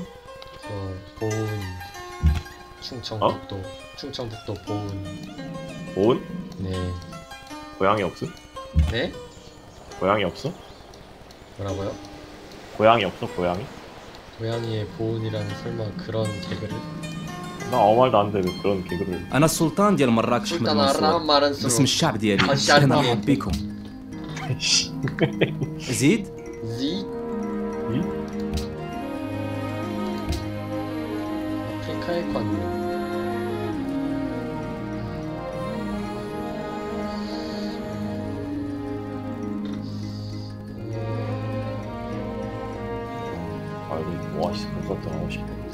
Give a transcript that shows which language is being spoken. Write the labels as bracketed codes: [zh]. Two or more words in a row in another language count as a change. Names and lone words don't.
[ko] 저 보은 충청북도 보은. 보은? 네. 고향이 없음? 네? 고향이 없어? 뭐라고요? 고양이 없어 고양이? 고양이의 보온이라는 설마 그런 개그를? 나 아무 말도 안 돼 왜 그런 개그를. [ar] انا السلطان ديال مراكش احمد سلطان الرحمن منصور منصور. باسم الشعب ديالي الشعب انا ديالي. مرحب بكم زيد [ko] 지? 아프리카의 관. 아 이거 오아시스 콘서트 하고 싶어.